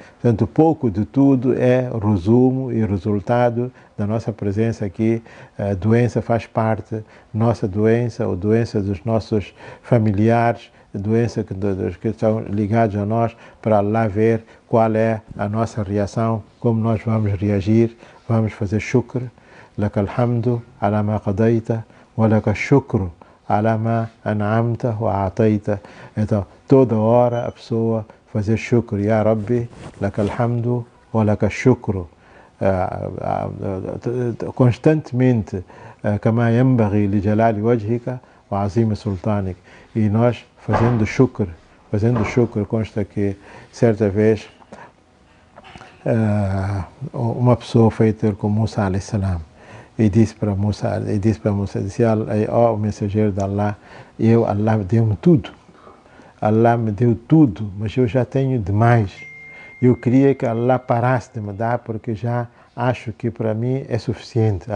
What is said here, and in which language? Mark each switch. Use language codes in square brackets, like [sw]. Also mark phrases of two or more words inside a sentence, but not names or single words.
[pt] Portanto, pouco de tudo é resumo e resultado da nossa presença aqui. A doença faz parte, nossa doença, ou doença dos nossos familiares, doença que estão ligados a nós, para lá ver qual é a nossa reação, como nós vamos reagir. Vamos fazer [ar] shukr, لك الحمد على ما قضيت ولك الشكر على ما أنعمت وأعطيت. [pt] Então, toda hora a pessoa fazer shukr, [ar] يا رب لك الحمد ولك الشكر. Constantemente, كما ينبغي لجلال وجهك وعظيم سلطانك. [pt] E nós fazendo shukr, consta que certa vez uma pessoa foi ter com Musa [ar] عليه السلام [pt] e disse para Musa, disse, ó mensageiro de Allah, Allah deu-me tudo, Allah me deu tudo, mas eu já tenho demais. Eu queria que Allah parasse de me dar, porque já acho que para mim é suficiente.